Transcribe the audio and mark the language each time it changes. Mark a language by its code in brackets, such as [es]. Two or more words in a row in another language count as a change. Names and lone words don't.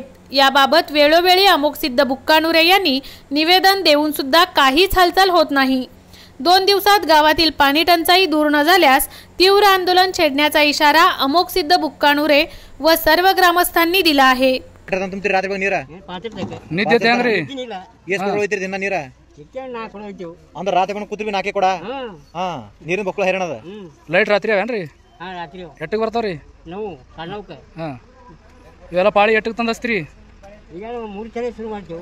[mr] याबाबत वेळोवेळी अमोघसिद्ध बुक्कानुरे यांनी निवेदन देऊन सुद्धा काहीच हालचाल होत नाही। 2 दिवसात गावातील पाणी टंचाई दूर न झाल्यास तीव्र आंदोलन छेडण्याचा इशारा अमोघसिद्ध बुक्कानुरे व सर्व ग्रामस्थांनी दिला आहे। तुमची रात्री ನೀರಾ [kn] ನಿದ್ದೆ ತ್ಯಾಂಗ್ರಿ ಎಷ್ಟು ಕೊಡ ಹೋಯ್ತಿರಿ ದಿನ ನೀರಾ ಅಂದ್ರೆ ರಾತ್ರಿ ಬಂದು ಕೂತ್ರಿ ನಾಕೆ ಕೊಡ ನೀರಿನ ಬಕ್ಕಳ ಹೈರಾಣ ಅದ ಲೈಟ್ ರಾತ್ರಿ ಅವೇನ್ರಿ ರಾತ್ರಿ ಎಟ್ಟಕ್ಕೆ ಬರ್ತಾವ್ರಿ ನಾವು ಕಾಣೋಕ ಇವೆಲ್ಲ ಪಾಳಿ ಎಟ್ಟಕ್ಕೆ ತಂದಸ್ತ್ರಿ ಈಗ 3 ಸಲ ಶುರು ಮಾಡ್ತೇವೆ